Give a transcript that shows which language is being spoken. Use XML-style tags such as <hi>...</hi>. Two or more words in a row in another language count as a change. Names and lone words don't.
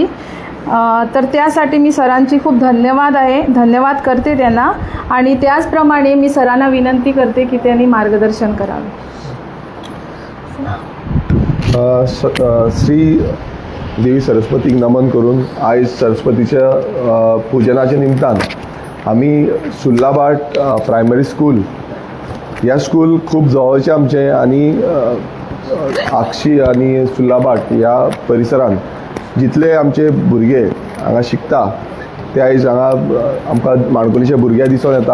<mr>तर त्यासाठी मी सरांची खूप धन्यवाद करते त्यांना. आणि त्याचप्रमाणे मी सरांना विनंती करते की त्यांनी मार्गदर्शन करावे.</mr> <kok>श्री देवी सरस्वतीक नमन करून आयज सरस्वतीच्या पुजनाच्या निमतान आम्ही सुल्लाबाट प्रायमरी स्कूल ह्या स्कूल खूप जवळचे आमचे आणि आक्षी आणि सुल्लाबाट ह्या परिसरांत जितले आमचे भुरगे हांगा शिकता ते आयज हांगा आमकां माणकुलीचे भुरगे दिसून येता.</kok>